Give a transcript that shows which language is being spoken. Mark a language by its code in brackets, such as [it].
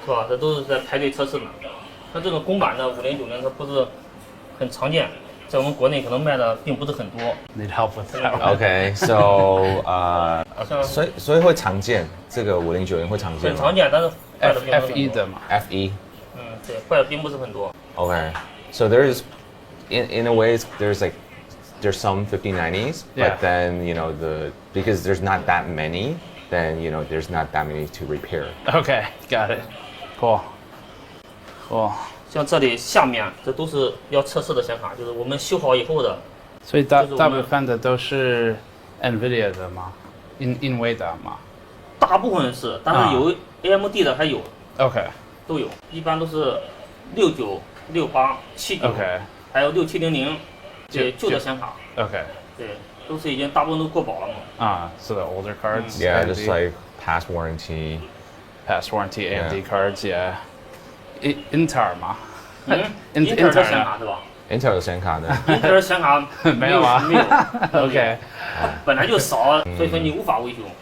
[zh] 是吧？这都是在排队测试的。像这种公版的5090，它不是很常见，在我们国内可能卖的并不是很多。 [en] Need help with that. [zh] Okay, so 所以会常见，这个5090会常见吗？很常见，但是坏的并不是很多。 FE 的嘛。 FE。对，坏的并不是很多。 [en] Okay, so there's in a way there's some 5090s, but then because there's not that many, then there's not that many to repair. Okay, got it. Cool. [zh] 像这里下面这都是要测试的显卡，就是我们修好以后的。所以大部分的都是 NVIDIA 的吗？英伟达吗？大部分是，但是有 AMD 的还有。 [en] OK。 [zh] 都有，一般都是69、68、79，还有6700。对，旧的显卡。 [en] Okay. [zh] 对，都是已经大部分都过保了嘛。 [en] So the older cards. Yeah, just like past warranty AMD cards. Yeah. Intel 吗 [zh] ？Intel 的显卡是吧？Intel 的显卡呢？Intel 显卡没有啊。没有。 [en] OK。 [zh] 本来就少，所以说你无法维修。